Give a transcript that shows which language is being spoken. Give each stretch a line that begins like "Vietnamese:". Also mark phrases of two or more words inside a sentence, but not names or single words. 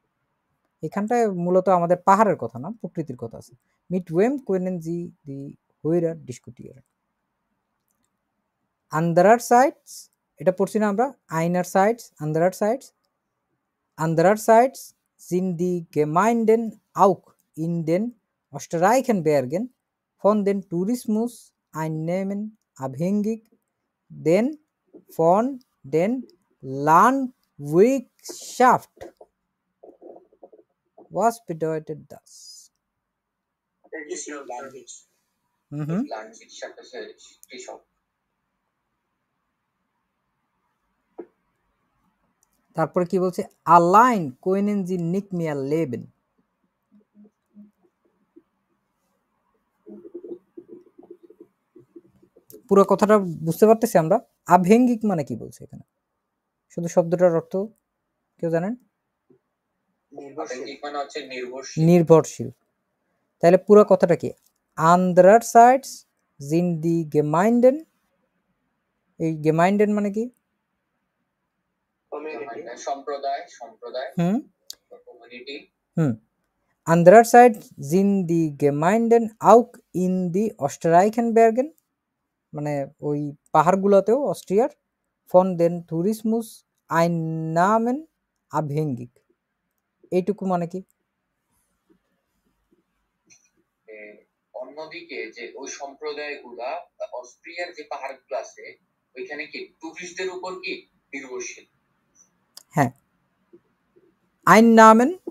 Bangla: এখানটায় মূলত আমাদের পাহাড়ের কথা না, প্রকৃতির কথা আছে।
German: Mit wem können Sie die Hörer diskutieren andererseits,
Bangla: এটা পড়ছি না আমরা,
German: einerseits, andererseits, andererseits sind die Gemeinden auch in den Österreichenbergen von den Tourismus Einnahmen abhängig, denn von den Landwirtschaft. Was bedeutet das?
Bangla: তারপরে কি বলছে?
German: Allein können sie nicht mehr leben.
Bangla: পুরো কথাটা বুঝতে পারতেছি আমরা? আভেঙ্গিক মানে কি বলছে এখানে? শুধু শব্দটার অর্থ কেউ জানেন? নির্ভরশীল। তাহলে পুরো কথাটা কি?
German: Andererseits sind die Gemeinden,
Bangla: এই
German: Gemeinden
Bangla: মানে কি? সম্প্রদায় কমিউনিটি।
German: Andererseits sind die Gemeinden auch in die Österreichenbergen,
Bangla: মানে ওই পাহাড়গুলোতেও অস্ট্রিয়ার,
German: von den Tourismus Einnahmen abhängig,
Bangla: এইটুকু মানে কি? অন্যদিকে যে ওই সম্প্রদায়গুলা অস্ট্রিয়ার যে পাহাড়গুলো আছে ওইখানে কি টুরিস্টদের উপর কি নির্ভরশীল। হ্যাঁ, Einnahmen